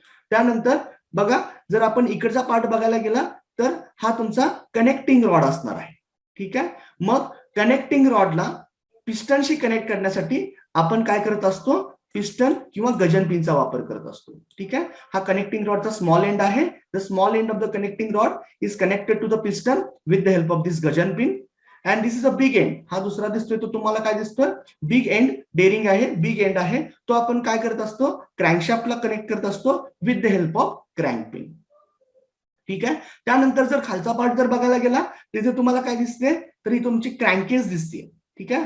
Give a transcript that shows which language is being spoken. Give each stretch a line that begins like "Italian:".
Marathi: त्यानंतर बघा, जर आपण इकडचा पार्ट बघायला गेला तर हा तुमचा कनेक्टिंग रॉड असणार आहे. ठीक आहे. मग कनेक्टिंग रॉडला पिस्टनशी कनेक्ट करण्यासाठी आपण काय करत असतो, पिस्टन किंवा गजन पिनचा वापर करत असतो. ठीक आहे. हा कनेक्टिंग रॉडचा स्मॉल एंड आहे.
English: The small end of the connecting rod is connected to the piston with the help of this gudgeon pin and this is a big end.
Marathi: हा दुसरा दिसतोय तो तुम्हाला काय दिसतोय, बिग एंड डेरिंग आहे, बिग एंड आहे. तो आपण काय करत असतो, क्रँकशाफ्टला कनेक्ट करत असतो
English: With the help of crank pin.
Marathi: ठीक आहे. त्यानंतर जर खालचा पार्ट जर बघायला गेला तिथे तुम्हाला काय दिसते, तर ही तुमची क्रँकेस दिसते. ठीक आहे.